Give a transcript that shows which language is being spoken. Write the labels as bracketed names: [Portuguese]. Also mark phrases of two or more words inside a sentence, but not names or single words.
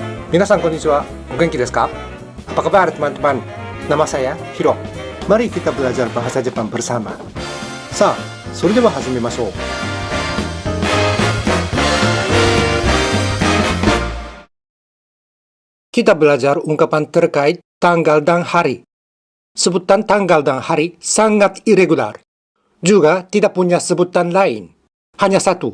[Japanese] みなさん、こんにちは、お元気ですか? [Indonesian] Apa kabar teman-teman? Nama saya Hiro. Mari kita belajar bahasa Jepang bersama. [Japanese] Sa, それでは始めましょう. [Indonesian] Kita belajar ungkapan terkait tanggal dan hari. Sebutan tanggal dan hari sangat irregular. Juga tidak punya sebutan lain. Hanya satu.